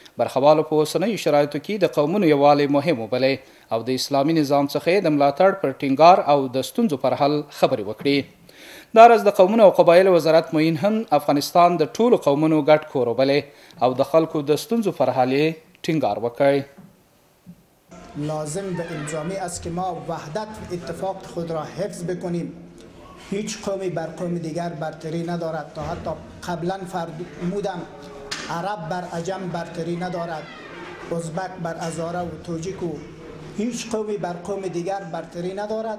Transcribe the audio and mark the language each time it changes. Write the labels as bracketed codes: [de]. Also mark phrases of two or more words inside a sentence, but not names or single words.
[ps] برخوالو په اوسنیو شرایطو کې د قومونو یووالی مهم وبلی او د اسلامي نظام څخه د ملاتړ پر ټینګار او د ستونزو پر حل خبرې وکړي. دا ورځ د قومونو او قبایلو وزارت معین هم افغانستان د ټولو قومونو ګډ کور وبلی او د خلکو د ستونزو پر حل یې ټینګار وکړ. [fa] لازم و الزامی است که ما وحدت و اتفاق خود را حفظ بکنیم. هیچ قومی بر قوم دیگر برتری ندارد. تا حتی قبلا فرمودم عرب بر عجم برتری ندارد، ازبک بر هزاره و توجیک و هیچ قومی بر قوم دیگر برتری ندارد.